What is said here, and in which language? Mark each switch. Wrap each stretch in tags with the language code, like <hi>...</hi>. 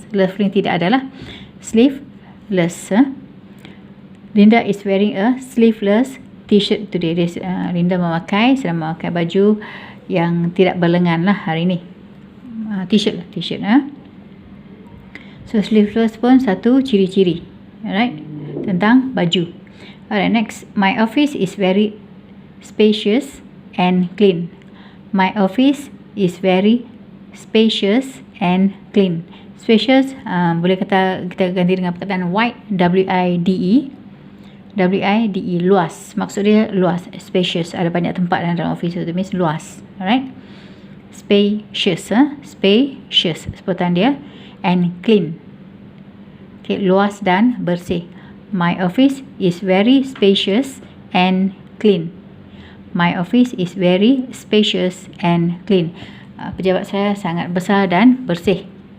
<ms>Sleeveless tidak adalah sleeveless.</ms> <en>Linda is wearing a sleeveless t-shirt today.</en> <ms>Linda sedang memakai baju yang tidak berlengan lah hari ini. T-shirt lah, t-shirt. So sleeveless pun satu ciri-ciri, alright, tentang baju. Alright, next.</ms> <en>My office is very spacious and clean. My office is very spacious and clean.</en> <ms>Spacious boleh kata kita ganti dengan perkataan wide, W-I-D-E. W-I-D-E, luas. Maksud dia luas, spacious. Ada banyak tempat dalam office itu, means luas.</ms> <en>Alright. Spacious, spacious</en> <ms>sebutan dia.</ms> <en>And clean.</en> <ms>Okay, luas dan bersih.</ms> <en>My office is very spacious and clean. My office is very spacious and clean.</en> <ms>Pejabat saya sangat besar dan bersih.</ms>